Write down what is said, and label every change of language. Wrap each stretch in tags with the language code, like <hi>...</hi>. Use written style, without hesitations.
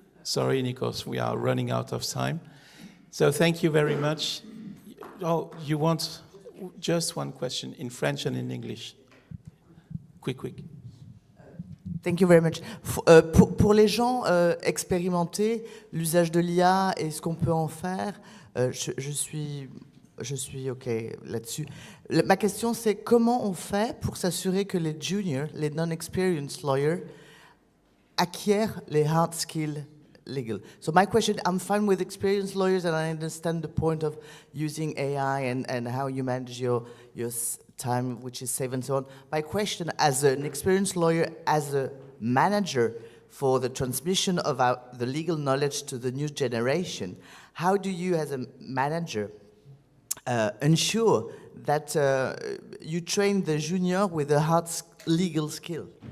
<en>Sorry, Nikos, we are running out of time. So thank you very much. Oh, you want just one question in French and in English? Quick. Thank you very much.</en> <fr>Pour les gens expérimentés, l'usage de l'IA et ce qu'on peut en faire, je suis OK là-dessus. Ma question, c'est comment on fait pour s'assurer que les juniors, les</fr> <en>non-experienced lawyers,</en> <fr>acquièrent les</fr> <en>hard skills legal. So my question, I'm fine with experienced lawyers and I understand the point of using AI and how you manage your time, which is saved and so on. My question, as an experienced lawyer, as a manager for the transmission of the legal knowledge to the new generation, how do you, as a manager, ensure that you train the junior with a hard legal skill?</en>